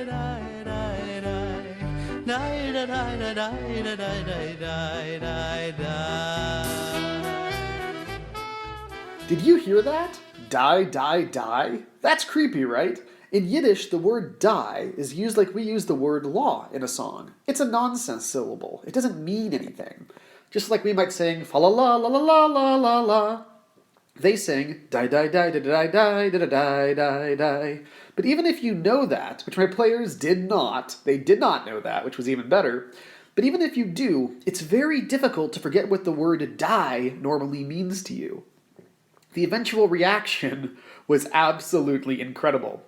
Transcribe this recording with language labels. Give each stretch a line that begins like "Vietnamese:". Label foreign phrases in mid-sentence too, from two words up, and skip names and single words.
English: Did you hear that? Die, die, die? That's creepy, right? In Yiddish, the word die is used like we use the word law in a song. It's a nonsense syllable. It doesn't mean anything. Just like we might sing fa la la la la la la la la. They sing die die die die die die die die die die. But even if you know that, which my players did not, they did not know that, which was even better. But even if you do, it's very difficult to forget what the word die normally means to you. The eventual reaction was absolutely incredible.